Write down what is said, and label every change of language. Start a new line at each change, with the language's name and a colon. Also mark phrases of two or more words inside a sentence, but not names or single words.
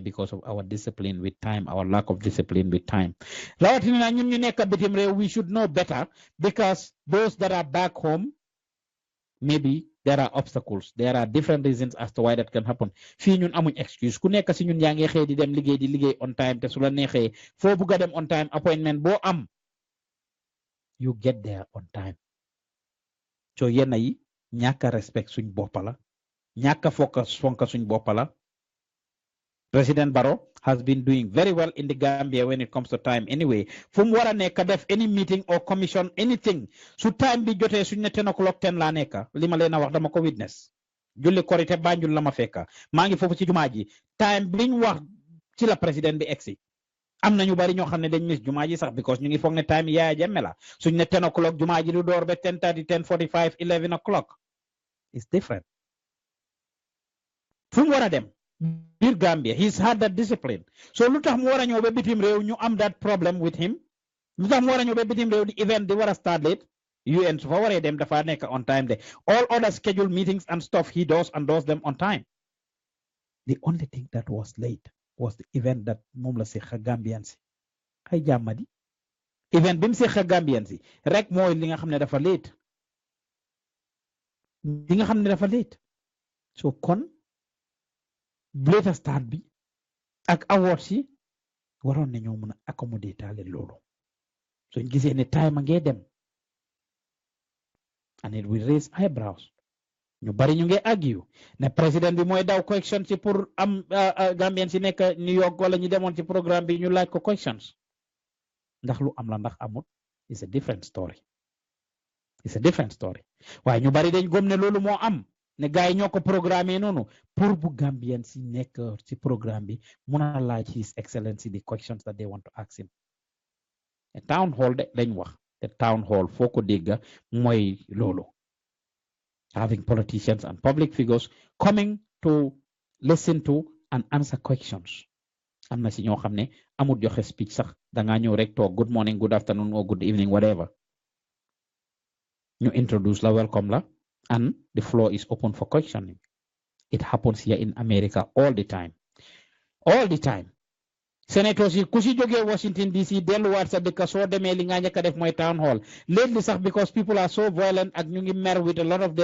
English: Because of our discipline with time, our lack of discipline with time.
Wolof: Rawatina ñun ñu nekk bitim réew,
English: we should know better because those that are back home, maybe there are obstacles. There are different reasons as to why that can happen.
Wolof: Fii ñun amuñ excuse. Ku nekk si ñun yaa ngi xëy di dem liggéey di liggéey
English: on time
Wolof: te su la neexee foo bugg a dem
English: on time appointment
Wolof: boo am
English: you get there on time.
Wolof: So yenn yi ñàkk respect suñ boppa la ñàkk fonka suñ boppa la.
English: President Barrow has been doing very well in the Gambia when it comes to time anyway.
Wolof: Fum wara neka def
English: any meeting or commission anything.
Wolof: Su time bi jotee suñ ne 10 o'clock 10 la neka. Lima leena wax dama ko witness. Julli korite Banjul la ma fekka. Maa ngi fofu ci jumaa ji. Time biñ wax ci la president bi exi. Am na ñu bari ñoo xam ne dañ miss jumaa ji sax because ñu ngi foog ne time Yaya Jammeh la. Suñ ne 10 o'clock jumaa ji du door ba 10:30, 10:45, 11 o'clock.
English: It's different.
Wolof: Fum wara dem. Biir Gambia,
English: he's had that discipline. So
Wolof: lutax mu wara ñëw ba bitim réew ñu am
English: that problem with him.
Wolof: Lutax mu wara ñëw ba bitim réew di event di wara
English: start late.
Wolof: UN su fa waree dem dafa nekk
English: on time
Wolof: de.
English: All other scheduled meetings and stuff he does and does them on time. The only thing that was late was the event that
Wolof: moom la seqa
English: Gambian si.
Wolof: Ay jàmmadi. Event bi mu seqa Gambian si rek mooy li nga xam ne dafa late. Li nga xam ne dafa late. So kon
English: later start
Wolof: bi ak awards yi waroon nañoo mën a accommodater leen loolu suñ gisee ne time a ngee dem
English: and it will raise eyebrows
Wolof: ñu bari ñu ngi argue ne président bi mooy daw questions ci pour am Gambian si nekk New York wala ñu demoon ci programme bi ñu laaj ko questions ndax lu am la ndax amut
English: it's a different story
Wolof: waaye ñu bari dañ gëm ne loolu moo am ne gaay ñoo ko programmé noonu pour bu Gambian si nekk ci programme bi mun a laaj
English: His Excellency the questions that they want to ask him. A town hall
Wolof: de lañ wax te
English: town hall
Wolof: foo ko dégga mooy loolu.
English: Having politicians and public figures coming to listen to and answer questions.
Wolof: Am na si ñoo xam ne amul joxe speech sax dangaa ñëw rek toog
English: good morning, good afternoon or good evening, whatever.
Wolof: ñu introduce la welcome la.
English: And the floor is open for questioning. It happens here in America all the time. All the time.
Wolof: Senators yi ku ci jógee Washington DC delluwaat sa dëkk soo demee li nga njëkk a def mooy
English: town hall
Wolof: lately sax
English: because people are so violent
Wolof: ak ñu ngi mer
English: with a lot of